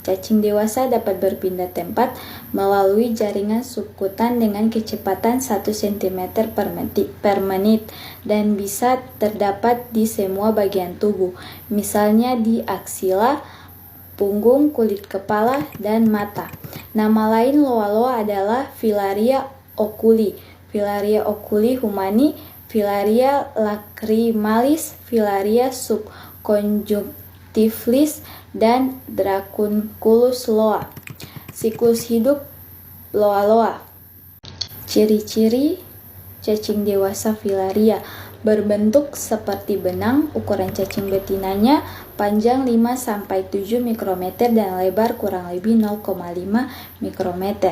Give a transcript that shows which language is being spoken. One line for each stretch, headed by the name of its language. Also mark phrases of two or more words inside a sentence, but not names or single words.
Indonesian: Cacing dewasa dapat berpindah tempat melalui jaringan subkutan dengan kecepatan 1 cm per menit dan bisa terdapat di semua bagian tubuh, misalnya di aksila, punggung, kulit kepala, dan mata. Nama lain loa-loa adalah Filaria oculi, Filaria oculi humani, filaria lacrimalis, filaria subconjunctivis, dan dracunculus loa. Siklus hidup loa-loa. Ciri-ciri cacing dewasa filaria: berbentuk seperti benang, ukuran cacing betinanya panjang 5-7 mikrometer dan lebar kurang lebih 0,5 mikrometer.